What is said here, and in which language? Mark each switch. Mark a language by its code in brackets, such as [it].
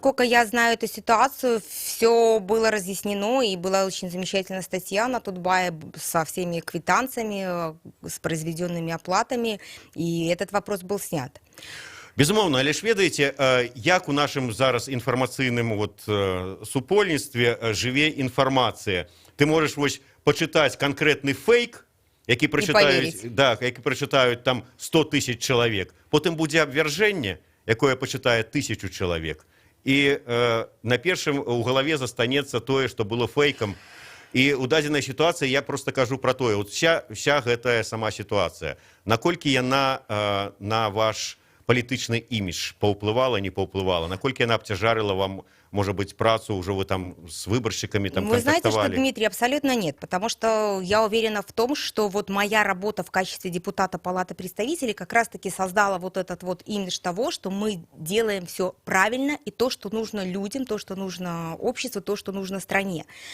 [ru] Насколько я знаю эту ситуацию, все было разъяснено, и была очень замечательная статья на Тутбае со всеми квитанциями, с произведенными оплатами, и этот вопрос был снят. [be] Безумоўна, але ж ведаеце, як у нашым зараз інфармацыйным супольніцтве жыве інфармацыя. Ты можаш вось пачытаць канкрэтны фейк, які прачытаюць там 100 000 чалавек. Потым будзе абвяржэнне, якое пачытае 1000 чалавек. І на першым у галаве застанецца тое, што было фейкам. І ў дадзенай сітуацыі я просто кажу пра тое, вся гэтая сама сітуацыя. Наколькі яна на ваш палітычны імідж паўплывала, не паўплывала, наколькі яна абцяжарыла вам [ru] может быть, працу уже вы там с выборщиками там Вы знаете, что, контактовали? Дмитрий, абсолютно нет, потому что я уверена в том, что вот моя работа в качестве депутата Палаты представителей как раз-таки создала вот этот вот имидж того, что мы делаем все правильно и то, что нужно людям, то, что нужно обществу, то, что нужно стране.